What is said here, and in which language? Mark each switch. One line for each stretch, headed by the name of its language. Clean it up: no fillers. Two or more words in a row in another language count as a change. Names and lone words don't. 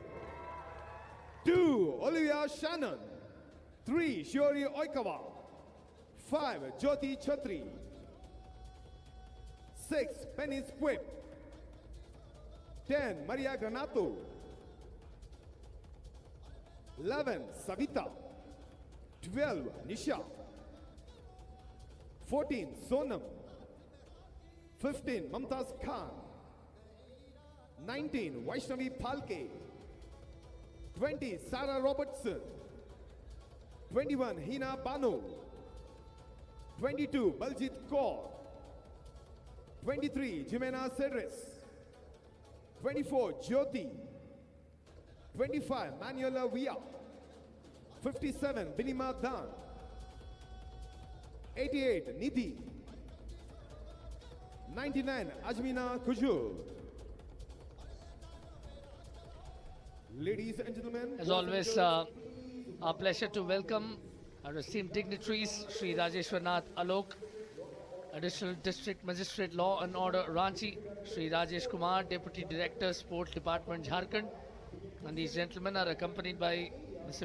English: 2, Olivia Shannon. 3, Shiori Oikawa. 5, Jyoti Chatri. 6, Penny Squib. 10, Maria Granato. 11, Savita. 12, Nisha. 14, Sonam. 15, Mamtaz Khan. 19, Vaishnavi Palke. 20, Sarah Robertson. 21, Hina Banu. 22, Baljit Kaur. 23, Jimena Cedris. 24, Jyoti. 25, Manuela Via. 57, Binima Dan. 88, Nidhi. 99, Ajmina Kujul. Ladies and gentlemen, as always, our pleasure to welcome our esteemed dignitaries, Sri Rajeshwarnath Alok, Additional District Magistrate Law and Order Ranchi, Sri Rajesh Kumar, Deputy Director, Sports Department, Jharkhand, and these gentlemen are accompanied by Mr.